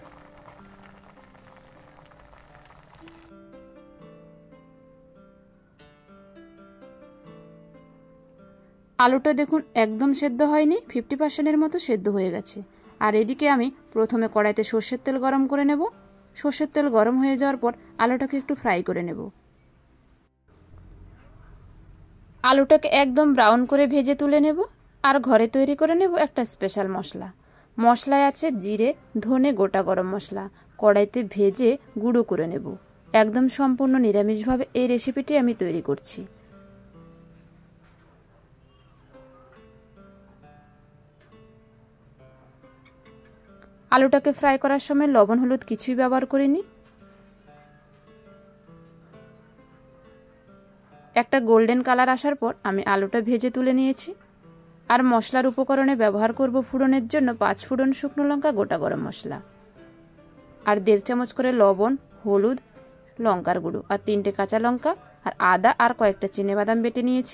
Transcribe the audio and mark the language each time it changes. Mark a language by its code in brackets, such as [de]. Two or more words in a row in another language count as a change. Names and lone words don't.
[bn] আলুটা দেখুন একদম সেদ্ধ হয়নি, 50% মতো সেদ্ধ হয়ে গেছে। আর এদিকে আমি প্রথমে কড়াইতে সরষের তেল গরম করে নেব। সরষের তেল গরম হয়ে যাওয়ার পর আলুটাকে একটু ফ্রাই করে নেব। আলুটাকে একদম ব্রাউন করে ভেজে তুলে নেব। আর ঘরে তৈরি করে নেব এক স্পেশাল মশলা। মশলায় আছে জিরে ধনে গোটা গরম মশলা কড়াইতে ভেজে গুঁড়ো করে নেব। একদম সম্পূর্ণ নিরামিষ ভাবে এই রেসিপিটি আমি তৈরি করছি। আলুটাকে ফ্রাই করার সময় লবণ হলুদ কিছুই ব্যবহার করিনি। একটা গোল্ডেন কালার আসার পর আমি আলুটা ভেজে তুলে নিয়েছি। আর মশলার উপকরণে ব্যবহার করব ফোড়নের জন্য 5 ফোড়ন শুকনো লঙ্কা গোটা গরম মশলা আর 1.5 চামচ করে লবণ হলুদ লঙ্কার গুঁড়ো আর 3টে কাঁচা লঙ্কা আর আদা আর কয়েকটা চিনেবাদাম বেটে নিয়েছি।